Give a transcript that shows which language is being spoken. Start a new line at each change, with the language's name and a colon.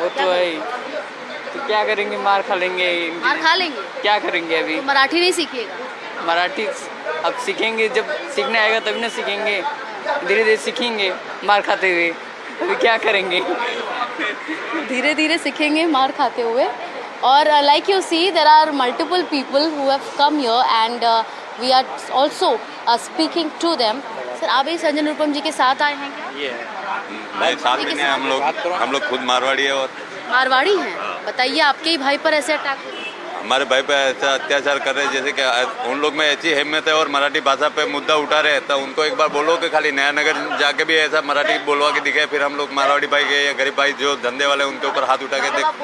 Hindi: वो तो है ही, तो क्या करेंगे? मार खा लेंगे। मार खा लेंगे? क्या करेंगे अभी? तो मराठी नहीं सीखिएगा? मराठी अब सीखेंगे, जब सीखने आएगा तभी ना सीखेंगे, धीरे धीरे सीखेंगे मार खाते हुए। अभी क्या करेंगे? धीरे धीरे सीखेंगे मार खाते हुए।
English: और like you see, there are multiple people who have come here and we are also speaking to them.
Hindi: Sir, आप भी संजय निरुपम जी के साथ आए हैं क्या? नहीं, साथ में नहीं, हम लोग खुद मारवाड़ी है। और मारवाड़ी हैं? बताइए, आपके ही भाई पर ऐसे अटैक हुए? हमारे भाई पे ऐसा अत्याचार कर रहे हैं, जैसे कि उन लोग में ऐसी हिम्मत है और मराठी भाषा पे मुद्दा उठा रहे हैं, तो उनको एक बार बोलो कि खाली नया नगर जाके भी ऐसा मराठी बोलवा के दिखाए, फिर हम लोग मारवाड़ी भाई के या गरीब भाई जो धंधे वाले उनके ऊपर हाथ उठा के देख।